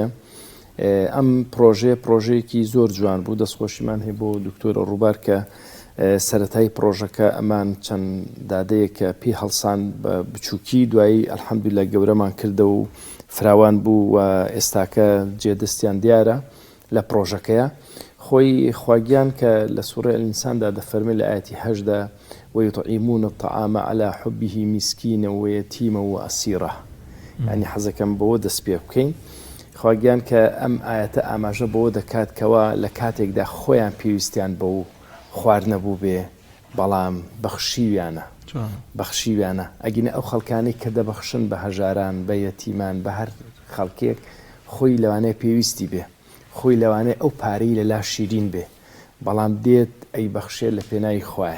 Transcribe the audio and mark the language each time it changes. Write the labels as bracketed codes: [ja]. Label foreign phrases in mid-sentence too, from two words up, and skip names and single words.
[ckb] ئەم پرۆژەیەکی زۆر جوان بوو دەستخۆشیمان هەیە بۆ دکتۆرە ڕووبار کە سەرەتای پرۆژەکە ئەمان چەند دادەیە کە پێی هەڵسان بە بچووکی دوایی ئەلحەمدولیلا گەورەمان کردە و فراوان بوو و ئێستاکە جێدەستیان دیارە لە پرۆژەکەیە. خۆی خواگیان کە لە سوورە ئینساندا دەفەرمێ لە ئاەتی هەشدا [ar] ويطعمون الطعام على حبه مسكينا ويتيما وأسيرا [ckb] يعني حەزەکەم بەوە دەست پێ بکەین خواگیان کە ئەم ئاەتە ئاماژە بەوە دەکات کەوا لە کاتێکدا خۆیان پێویستیان بە و خواردنەبوو بێ بەڵام بەخشیویانە ئەگینە ئەو خەڵکانی کە دەبەخشن بە هەژاران بە یەتیمان بە هەر خەڵکێک خۆی لەوانەیە پێویستی بێ خۆی لەوانەیە ئەو پارەی لەلا شیرین بێ بەڵام دێت ئەی بەخشێ لە پێناوی خوایە.